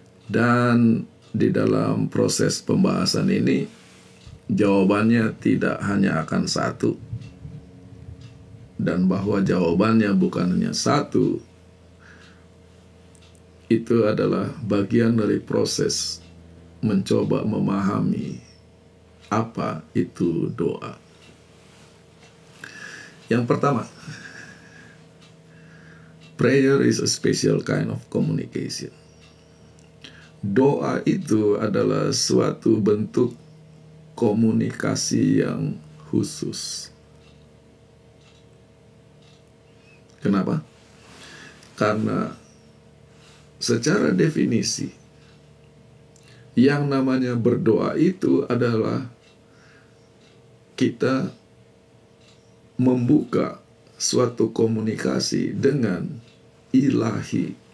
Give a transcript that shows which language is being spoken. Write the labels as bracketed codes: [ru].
[id] Dan di dalam proses pembahasan ini, jawabannya tidak hanya akan satu. Dan bahwa jawabannya bukan hanya satu, itu adalah bagian dari proses mencoba memahami apa itu doa. Yang pertama, [en] prayer is a special kind of communication. [id] Doa itu adalah suatu bentuk komunikasi yang khusus. Kenapa? Karena secara definisi, yang namanya berdoa itu adalah kita membuka suatu komunikasi dengan ilahi.